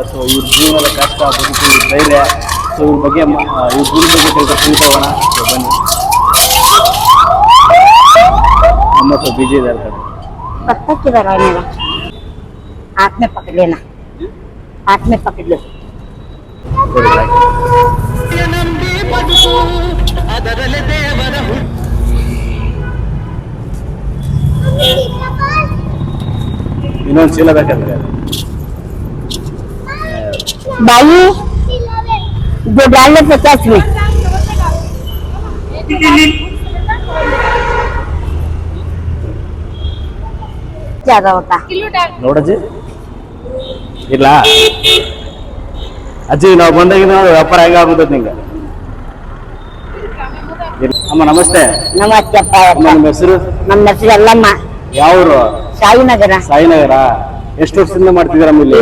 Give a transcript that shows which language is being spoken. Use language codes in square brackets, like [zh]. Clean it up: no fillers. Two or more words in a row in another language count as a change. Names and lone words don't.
[kn] ಸೊ ಇವ್ರ ಜೀವನದ ಕಷ್ಟ, ಬದುಕು, ಧೈರ್ಯ, ಸೊ ಇವ್ರ ಬಗ್ಗೆ ಇವ್ರ ಜೀವನ ಬಗ್ಗೆ ತಿಳ್ಕೊಳ್ಳೋಣ. ಸೊ ಬನ್ನಿ. ನಮ್ಮ ಸ್ವಲ್ಪ ಬಿಜಿ ಇದ್ದಾರೆ. [hi] हाथ में पकड़ लेना, हाथ में पकड़ लो. [kn] ಇನ್ನೊಂದು ಚೀಲ ಬೇಕಂದ್ರೆ [hi] भाई जो डाल लो 50 में. ज्यादा होता [kn] ನೋಡಜ್ಜಿ ಇಲ್ಲ ಅಜ್ಜಿ, ನಾವು ಬಂದಾಗಿಂದ ನೋಡಿ ವ್ಯಾಪಾರ ಹೆಂಗ ಆಗುತ್ತದೆ ನಿಂಗೆ. ಅಮ್ಮ ನಮಸ್ತೆ. ನಮಸ್ತೆ. ನಿಮ್ಮ ಹೆಸರು? ನಮ್ಮ ಹೆಸರು ಎಲ್ಲಮ್ಮ. ಯಾವ್ರು? ಸಾಯಿನಗರ. ಸಾಯಿನಗರ. ಎಷ್ಟು ವರ್ಷದಿಂದ ಮಾಡ್ತಿದ್ದೀರಮ್ಮ ಇಲ್ಲಿ?